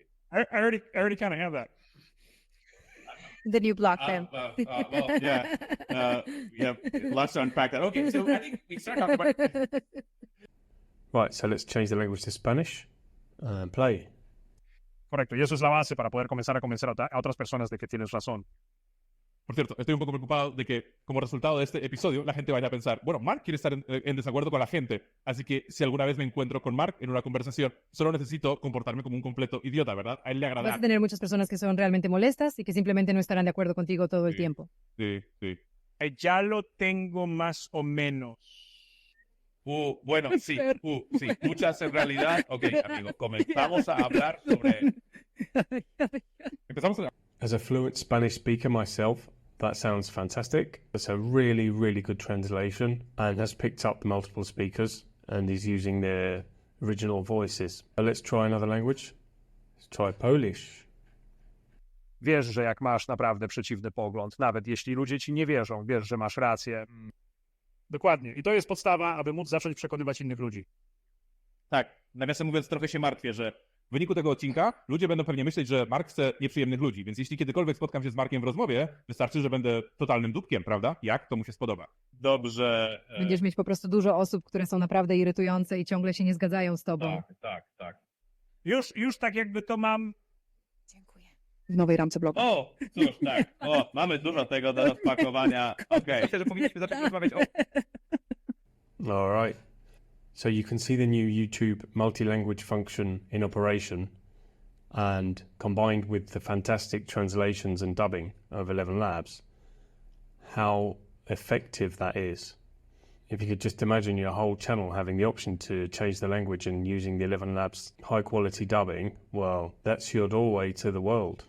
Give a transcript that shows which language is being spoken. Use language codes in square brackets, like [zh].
[en] I already kind of have that. Then you block them. Well, yeah, lots to unpack that. Okay, so I think we start talking about... Right, so let's change the language to Spanish and play. [es] Correcto, y eso es la base para poder comenzar a convencer a otras personas de que tienes razón. Por cierto, estoy un poco preocupado de que como resultado de este episodio la gente vaya a pensar, bueno, Mark quiere estar en desacuerdo con la gente, así que si alguna vez me encuentro con Mark en una conversación, solo necesito comportarme como un completo idiota, ¿verdad? A él le agradará. Vas a tener muchas personas que son realmente molestas y que simplemente no estarán de acuerdo contigo todo el tiempo. Sí. Ya lo tengo más o menos. Bueno, sí, sí, muchas en realidad. Ok, amigo, comenzamos a hablar sobre... Empezamos a... [en] As a fluent Spanish speaker myself, that sounds fantastic. It's a really, really good translation and has picked up multiple speakers and is using their original voices. Let's try another language. Let's try Polish. [pl] Wiesz, że jak masz naprawdę przeciwny pogląd, nawet jeśli ludzie ci nie wierzą, wiesz, że masz rację. Dokładnie. I to jest podstawa, aby móc zacząć przekonywać innych ludzi. Tak, nawiasem mówiąc, trochę się martwię, że w wyniku tego odcinka ludzie będą pewnie myśleć, że Mark chce nieprzyjemnych ludzi, więc jeśli kiedykolwiek spotkam się z Markiem w rozmowie, wystarczy, że będę totalnym dupkiem, prawda? Jak? To mu się spodoba. Dobrze. Będziesz mieć po prostu dużo osób, które są naprawdę irytujące i ciągle się nie zgadzają z tobą. Tak. Już tak jakby to mam... W nowej ramce bloga. O, cóż, tak. O, mamy dużo tego do rozpakowania. Okej. Myślę, że powinniśmy zacząć rozmawiać o... [en] All right. So you can see the new YouTube multi-language function in operation, and combined with the fantastic translations and dubbing of 11 Labs, how effective that is. If you could just imagine your whole channel having the option to change the language and using the 11 Labs high quality dubbing, well, that's your doorway to the world.